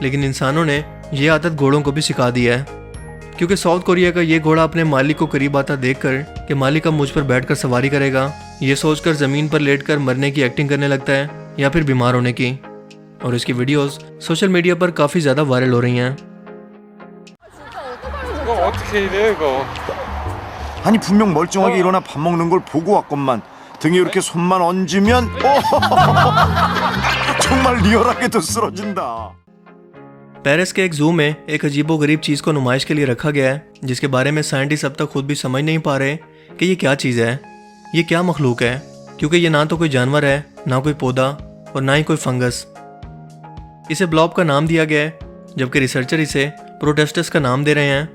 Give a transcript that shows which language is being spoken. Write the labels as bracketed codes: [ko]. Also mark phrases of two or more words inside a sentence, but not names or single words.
[hi] लेकिन इंसानों ने ये आदत घोड़ों को भी सिखा दी है, क्योंकि साउथ कोरिया का ये घोड़ा अपने मालिक को करीब आता देखकर कि मालिक अब मुझ पर बैठकर सवारी करेगा, ये सोचकर ज़मीन पर लेटकर मरने की एक्टिंग करने लगता है या फिर बीमार होने की, और इसकी वीडियोस सोशल मीडिया पर काफ़ी ज़्यादा वायरल हो रही हैं। [ko] 아니 분명 멀쩡하게 일어나 밥 먹는 걸 보고 왔건만 등에 이렇게 손만 얹으면 정말 리얼하게도 쓰러진다। [hi] पेरिस के एक जू में एक अजीबोगरीब चीज़ को नुमाइश के लिए रखा गया है, जिसके बारे में साइंटिस्ट अब तक खुद भी समझ नहीं पा रहे कि ये क्या चीज़ है, ये क्या मखलूक है, क्योंकि ये ना तो कोई जानवर है, ना कोई पौधा और ना ही कोई फंगस। इसे ब्लॉब का नाम दिया गया है, जबकि रिसर्चर इसे प्रोटेस्टस का नाम दे रहे हैं।